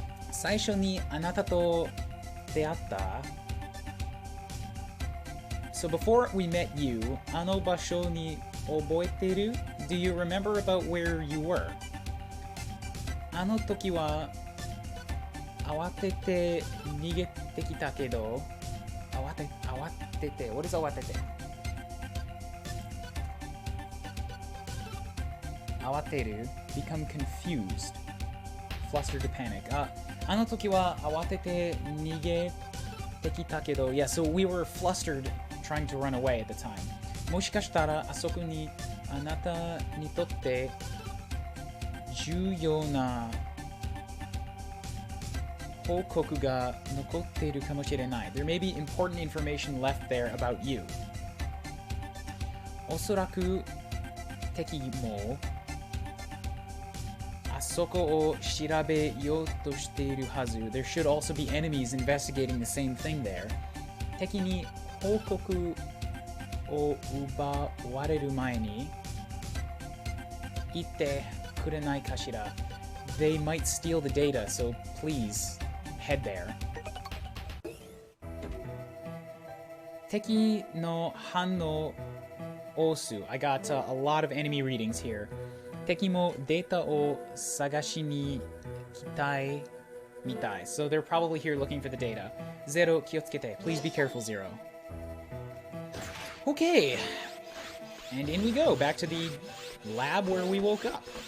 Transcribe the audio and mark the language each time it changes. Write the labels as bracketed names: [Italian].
[Japanese] 最初にあなたと出会った [English] So before we met you, [Japanese] あの場所に覚えてる? [English] Do you remember about where you were? [Japanese] あの時は慌てて逃げてきたけど、慌てて [English] What is [Japanese] 慌てて? [English] 慌てる become confused, flustered to panic. [Japanese] あの時は慌てて逃げてきたけど [English] Yeah, so we were flustered trying to run away at the time. [Japanese] もしかしたらあそこにあなたにとって重要な報告が残っているかもしれない [English] There may be important information left there about you. [Japanese] おそらく敵もあそこを調べようとしているはず [English] There should also be enemies investigating the same thing there. [Japanese] 敵に報告を奪われる前に言ってくれないかしら [English] They might steal the data, so please head there. [Japanese] 敵の反応を数 [English] I got a lot of enemy readings here. [Japanese] 敵もデータを探しに来たいみたい [English] So they're probably here looking for the data. [Japanese] ゼロ気をつけて [English] Please be careful, Zero. Okay, and in we go, back to the lab where we woke up.